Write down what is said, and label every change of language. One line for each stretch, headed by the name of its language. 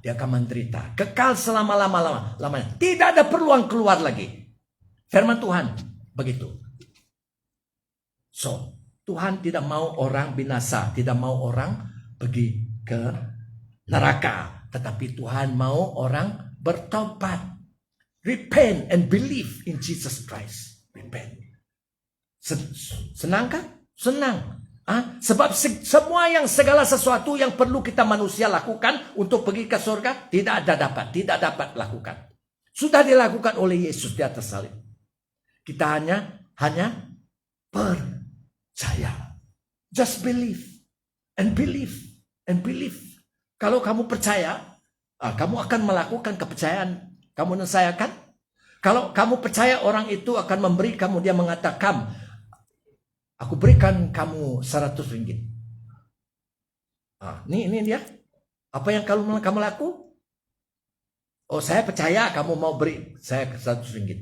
Malay: Dia akan menderita kekal selama-lamanya. Tidak ada peluang keluar lagi. Firman Tuhan begitu. So, Tuhan tidak mau orang binasa, tidak mau orang pergi ke neraka, tetapi Tuhan mau orang bertobat.
English: Repent and believe in Jesus Christ. Repent.
Malay: Senang kan? Senang. Sebab segala sesuatu yang perlu kita manusia lakukan untuk pergi ke surga, tidak dapat lakukan. Sudah dilakukan oleh Yesus di atas salib. Kita hanya percaya.
English: Just believe and believe and believe.
Malay: Kalau kamu percaya, kamu akan melakukan kepercayaan. Kamu dan saya kan? Kalau kamu percaya orang itu akan memberi kamu, dia mengatakan, aku berikan kamu 100 ringgit. Ini dia. Apa yang kamu laku? Oh, saya percaya kamu mau beri saya 100 ringgit.